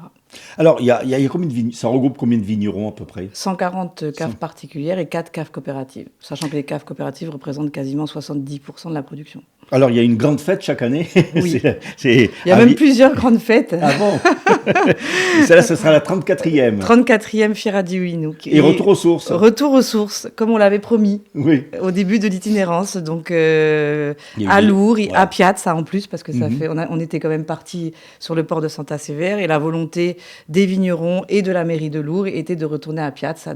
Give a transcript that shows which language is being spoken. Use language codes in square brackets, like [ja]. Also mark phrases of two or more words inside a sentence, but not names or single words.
[fr] Alors, ça regroupe combien de vignerons à peu près ? 140 caves particulières et 4 caves coopératives, sachant que les caves coopératives représentent quasiment 70% de la production. Alors, il y a une grande fête chaque année. Oui. Il y a même plusieurs grandes fêtes. Ah bon. Celle-là, ce sera la 34e. 34e Fiera di Uino. Et retour aux sources. Retour aux sources, comme on l'avait promis au début de l'itinérance. Donc, à Lourdes et à Piazza en plus, parce que on était quand même partis sur le port de Santa Sevère et la volonté des vignerons et de la mairie de Lourdes était de retourner à Piazza.